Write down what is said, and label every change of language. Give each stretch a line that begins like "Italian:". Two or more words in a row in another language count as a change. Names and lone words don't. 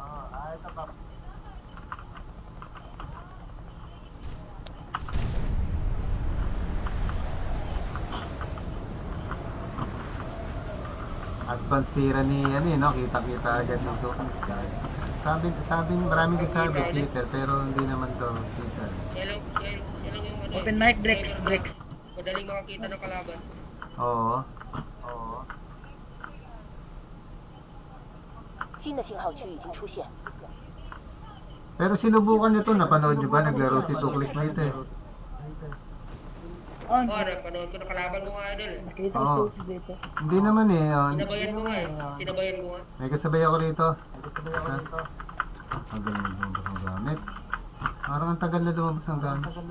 Filipino: Advance tira ni ano eh, no? Kita-kita agad ng Toknex. Sabi, maraming nagsabi, cheater, pero hindi naman to cheater. Siya lang yung ano.
English: Open mic, Bricks.
Filipino: Madaling makakita ng kalaban. Oo.
Chinese: 新的信号区已经出现。
Filipino: Pero sinubukan nyo to, napanood nyo ba? Naglaro si Toknex na ito eh. Oh, Napanood ko na kalaban ko nga, idol. nakita Oo. ko si dito. Hindi naman eh. Sinabayan ko nga eh. Sinabayan ko nga. May kasabay ako rito. Ang galing na lumabas ang gamit. Parang ang tagal na lumabas ang gamit.